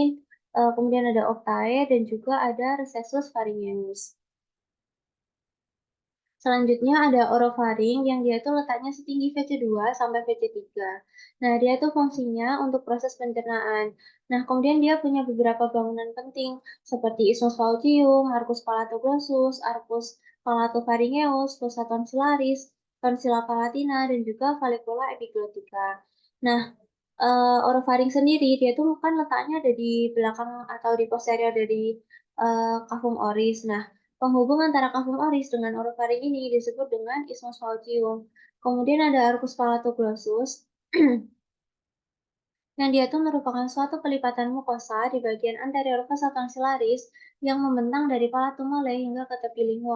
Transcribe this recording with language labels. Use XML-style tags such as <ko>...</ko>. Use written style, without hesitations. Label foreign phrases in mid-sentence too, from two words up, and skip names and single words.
<id>Kemudian ada optae dan juga ada</id> <la>recessus pharyngeus.</la> <id>Selanjutnya ada orofaring yang dia itu letaknya setinggi VC2 sampai VC3. Nah, dia itu fungsinya untuk proses pencernaan. Nah, kemudian dia punya beberapa bangunan penting seperti</id> <la>isthmus falcium, arcus palatoglossus, arcus palatopharyngeus, fossa tonsillaris, tonsilla palatina,</la> <id>dan juga</id> <la>vallecula epiglottica.</la> <id>Nah, orofaring sendiri dia tuh kan letaknya ada di belakang atau di posterior dari</id> <la>cavum oris.</la> <id>Nah, penghubung antara</id> <la>cavum oris</la> <id>dengan orofaring ini disebut dengan</id> <la>isthmus falcium.</la> <id>Kemudian ada</id> <la>arcus palatoglossus</la> <id>yang dia tuh merupakan suatu pelipatan mukosa di bagian anterior</id> <la>fossa tonsillaris</la> <id>yang membentang dari</id> <la>palatum mole</la> <id>hingga ke tepi lingua.</id>